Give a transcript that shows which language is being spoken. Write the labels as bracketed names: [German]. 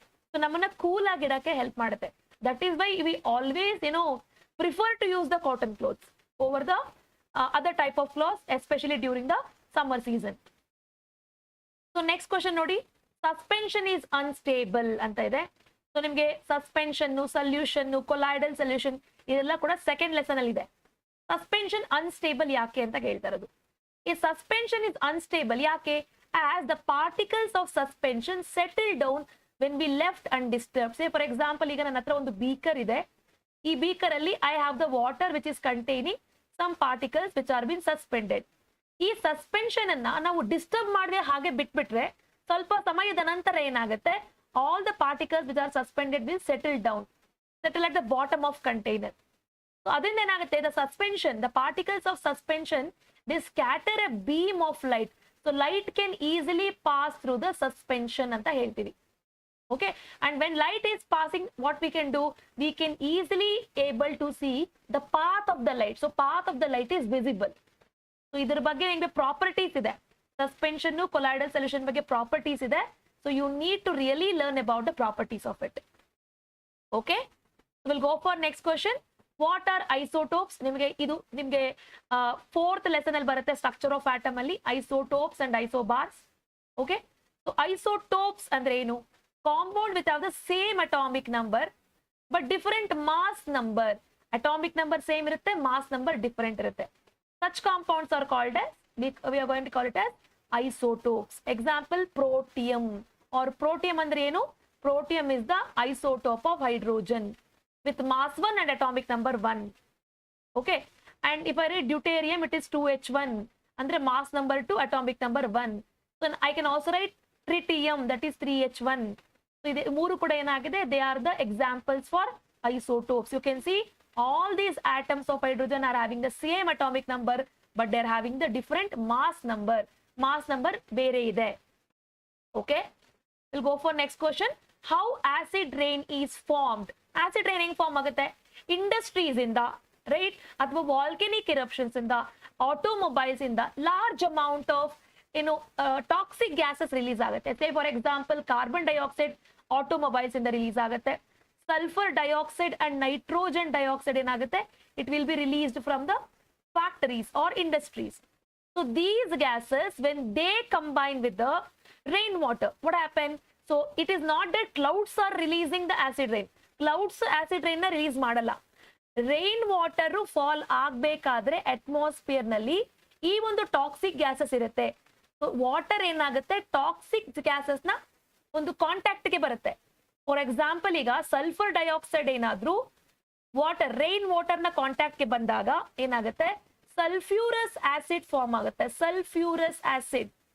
[Kannada] So ನಮ್ಮನ್ನ cool ಆಗಿಡಕ್ಕೆ help ಮಾಡುತ್ತೆ. [English] That is why we always prefer to use the cotton clothes over the other type of clothes, especially during the summer season. [Kannada] So next question ನೋಡಿ, [English] suspension is unstable [Kannada] ಅಂತ ಇದೆ. So ನಿಮ್ಗೆ suspension, solution, colloidal solution ಇದೆಲ್ಲ ಕೂಡ second lesson ಅಲ್ಲಿ ಇದೆ. Suspension unstable ಯಾಕೆ ಅಂತ ಹೇಳ್ತಾ ಇರೋದು. [English] A suspension is unstable. Yake? As the particles of suspension settle down when we left undisturbed. Say for example, [Kannada] ಈಗ ನನ್ನ ಹತ್ರ ಒಂದು ಬೀಕರ್ ಇದೆ. ಈ ಬೀಕರ್ ಅಲ್ಲಿ [English] I have the water which is containing some particles which are been suspended. [Kannada] ಈ suspension ಅನ್ನ ನಾವು ಡಿಸ್ಟರ್ಬ್ ಮಾಡದೆ ಹಾಗೆ ಬಿಟ್ಬಿಟ್ರೆ ಸ್ವಲ್ಪ ಸಮಯದ ನಂತರ ಏನಾಗುತ್ತೆ, [English] all the particles which are suspended will settle down, settle at the bottom of container. So [Kannada] ಅದರಿಂದ ಏನಾಗುತ್ತೆ, [English] the suspension, the particles of suspension, they scatter a beam of light. So light can easily pass through the suspension [Kannada] ಅಂತ ಹೇಳ್ತೀವಿ. [English] Okay, and when light is passing, what we can do, we can easily able to see the path of the light. So path of the light is visible. [Kannada] So ಇದರ ಬಗ್ಗೆ ನಿಮಗೆ properties ಇದೆ, suspension colloidal solution ಬಗ್ಗೆ properties ಇದೆ. [English] So you need to really learn about the properties of it. Okay, so we'll go for next question. What are isotopes? [Kannada] ನಿಮಗೆ ಇದು ನಿಮಗೆ fourth lesson ಅಲ್ಲಿ ಬರುತ್ತೆ, ಸ್ಟ್ರಕ್ಚರ್ ಆಫ್ ಆಟಮ್ ಅಲ್ಲಿ [English] isotopes and isobars. Okay, so isotopes [Kannada] ಅಂದ್ರೆ ಏನು, [English] compound which have the same atomic number but different mass number. Atomic number same irutte, mass number different irutte. Such compounds are called as, we are going to call it as isotopes. Example, protium. Or protium [Kannada] andre enu, [English] protium is the isotope of hydrogen with mass 1 and atomic number 1. Okay, and if I read deuterium, it is 2H1 andre mass number 2, atomic number 1. So I can also write tritium, that is 3H1. So [Kannada] ide ಮೂರು ಕೂಡ ಏನಾಗಿದೆ, [English] they are the examples for isotopes. You can see all these atoms of hydrogen are having the same atomic number but they are having the different mass number. [Kannada] Mass number ಬೇರೆ ಇದೆ. [English] Okay, we'll go for next question. How acid rain is formed? [Kannada] Acid rain ಹೆಂಗ್ form ಆಗುತ್ತೆ, industries ಇಂದ, right, ಅಥವಾ volcanic eruptions ಇಂದ, automobiles ಇಂದ large amount of toxic gases release ಆಗುತ್ತೆ. [English] say for example [Kannada] carbon dioxide automobiles ಇಂದ release ಆಗುತ್ತೆ. [English] Sulphur dioxide and nitrogen dioxide ಏನಾಗುತ್ತೆ, it will be released from the factories or industries. So these gases, when they combine with the rainwater, what happens? So it is not that clouds are releasing the acid rain. [Kannada] Clouds acid rain na release ಮಾಡಲ್ಲ. Rain water fall ಆಗ್ಬೇಕಾದ್ರೆ atmosphere ನಲ್ಲಿ ಈ ಒಂದು toxic gases ಇರುತ್ತೆ. Water ಏನಾಗುತ್ತೆ, toxic gases ನ ಒಂದು contact ಗೆ ಬರುತ್ತೆ. ಫಾರ್ ಎಕ್ಸಾಂಪಲ್, ಈಗ ಸಲ್ಫರ್ ಡೈಆಕ್ಸೈಡ್ ಏನಾದ್ರೂ ವಾಟರ್, ರೈನ್ ವಾಟರ್ ನ ಕಾಂಟ್ಯಾಕ್ಟ್ ಗೆ ಬಂದಾಗ ಏನಾಗುತ್ತೆ, ಸಲ್ಫ್ಯೂರಸ್ ಆಸಿಡ್ ಫಾರ್ಮ್ ಆಗುತ್ತೆ, ಸಲ್ಫ್ಯೂರಸ್ ಆಸಿಡ್.